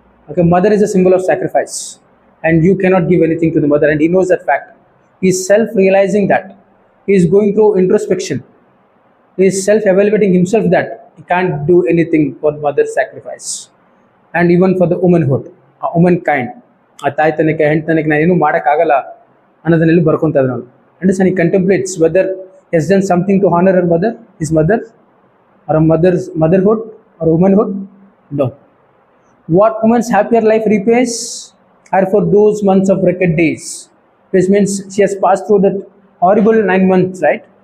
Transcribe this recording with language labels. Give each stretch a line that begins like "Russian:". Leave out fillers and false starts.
English: Okay, mother is a symbol of sacrifice, and you cannot give anything to the mother, and he knows that fact. He is self-realizing that. He is going through introspection. He is self-evaluating himself that he can't do anything for mother's sacrifice, and even for the womanhood, womankind.
Kannada: ಆ ತಾಯ್ತನಕ್ಕೆ ಹೆಣ್ತನಕ್ಕೆ ನಾನು ಏನೂ ಮಾಡೋಕ್ಕಾಗಲ್ಲ ಅನ್ನೋದನ್ನೆಲ್ಲೂ ಬರ್ಕೊತಾ ಇದ್ದಾನೆ ಅವನು.
English: Understand? He contemplates whether he has done something to honor her mother, his mother, or a mother's motherhood or womanhood. No. What woman's happier life repays are for those months of wrecked days, which means she has passed through that horrible 9 months, right?